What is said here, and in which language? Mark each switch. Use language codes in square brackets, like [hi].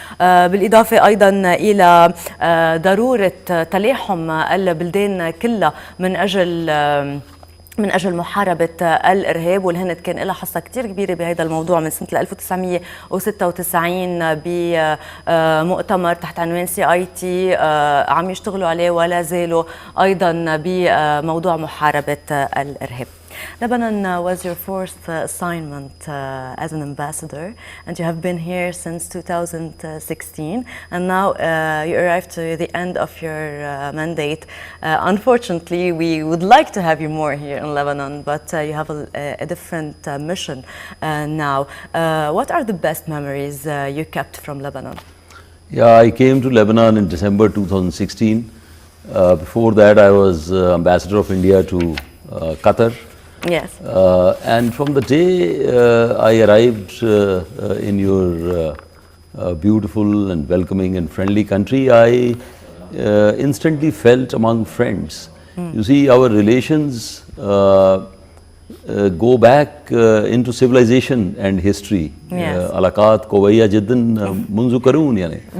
[ar] بالإضافة أيضا إلى ضرورة تلاحم البلدان كلها من أجل محاربة الإرهاب، والهند كان لها حصة كتير كبيرة بهذا الموضوع من سنة 1996 بمؤتمر تحت عنوان CIT عم يشتغلوا عليه ولا زالوا أيضا بموضوع محاربة الإرهاب. [en] Lebanon was your fourth assignment as an ambassador, and you have been here since 2016, and now you arrived to the end of your mandate. Unfortunately, we would like to have you more here in Lebanon, but you have a different mission now. What are the best memories you kept from Lebanon? Yeah, I came to Lebanon in December 2016. Before that, I was ambassador of India to Qatar. Yes. And from the day I arrived in your beautiful and welcoming and friendly country, I instantly felt among friends. You see, our relations go back into civilization and history. [ar] علاقات قوية جدا منذ قرون يعني.